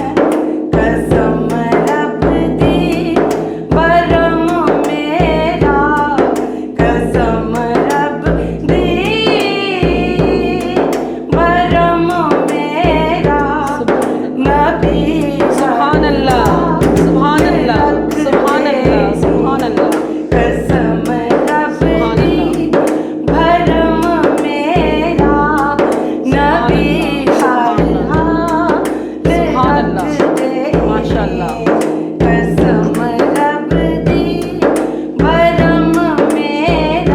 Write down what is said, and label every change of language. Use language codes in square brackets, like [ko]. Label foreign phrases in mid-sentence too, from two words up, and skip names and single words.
[pa] ਕਸਮ ਰੱਬ ਦੀ ਬਰਮ ਮੇਰਾ, ਕਸਮ ਰੱਬ ਦੀ ਬਰਮ ਮੇਰਾ। नबी [ar] سبحان الله، سبحان الله، سبحان الله، سبحان الله. [pa] ਕਸਮ ਰੱਬ सुभान ਦੀ ਭਰਮ ਮੇਰਾ। ਨਬੀ ਹਰ ਹਾਲ [ar] سبحان الله, [pa] ਰੱਖ ਦੇ। माशाल्लाह। ਕਸਮ ਰੱਬ ਦੀ ਭਰਮ ਮੇਰਾ।